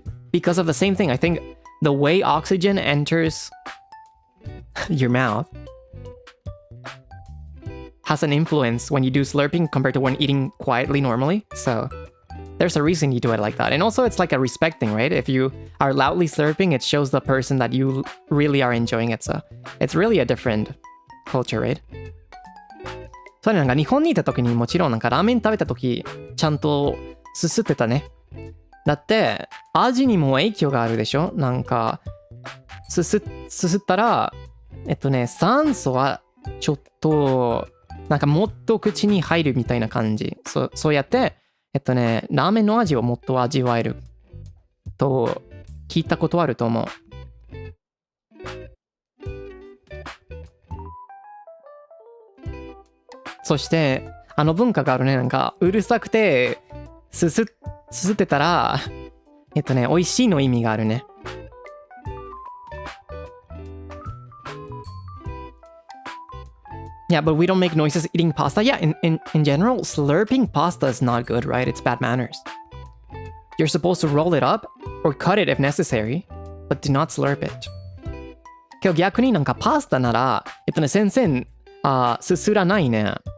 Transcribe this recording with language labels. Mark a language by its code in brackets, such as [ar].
[en] Because of the same thing, I think the way oxygen enters your mouth has an influence when you do slurping compared to when eating quietly normally. So there's a reason you do it like that. And also it's like a respect thing, right? If you are loudly slurping, it shows the person that you really are enjoying it. So it's really a different culture, right? [ja] そうね、なんか日本にいた時にもちろんなんかラーメン食べた時ちゃんとすすってたね。だって味にも影響があるでしょ。なんかすすったら酸素はちょっとなんかもっと口に入るみたいな感じ。そうやってラーメンの味をもっと味わえると聞いたことあると思う。そしてあの文化があるね。なんかうるさくてすすってたら美味しいの意味があるね。 [en] Yeah, but we don't make noises eating pasta. Yeah, in general, slurping pasta is not good, right? It's bad manners. You're supposed to roll it up or cut it if necessary, but do not slurp it. [ja] けど逆になんかパスタなら、全然、すすらないね。